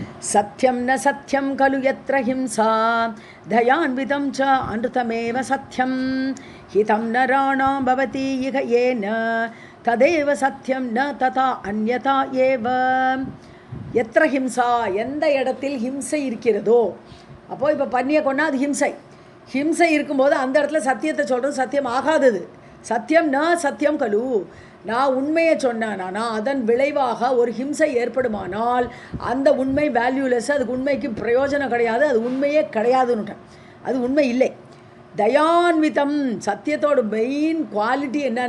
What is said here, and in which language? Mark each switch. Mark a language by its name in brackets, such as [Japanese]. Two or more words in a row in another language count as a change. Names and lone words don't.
[Sanskrit] सत्यं न सत्यं खलु यत्र हिंसा दयान्वितं च अनृतमेव सत्यं हितं नराणां भवति इह येन तदेव सत्यं न तथा अन्यथा एव यत्र हिंसा [Tamil] எந்த இடத்தில் ஹிம்சை இருக்கிறதோ அப்போ இப்போ பண்ணியை கொண்டா அது ஹிம்சை இருக்கும்போது அந்த இடத்துல சத்தியத்தை சொல்கிறது சத்தியம் ஆகாதது [Sanskrit] सत्यं न सत्यं खलु [Tamil] நான் உண்மையை சொன்னானா அதன் விளைவாக ஒரு ஹிம்சை ஏற்படுமானால் அந்த உண்மை வேல்யூலெஸ் அதுக்கு உண்மைக்கு பிரயோஜனம் கிடையாது அது உண்மையே கிடையாதுன்னுட்டேன் அது உண்மை இல்லை தயான்விதம் சத்தியத்தோட மெயின் குவாலிட்டி என்னன்னு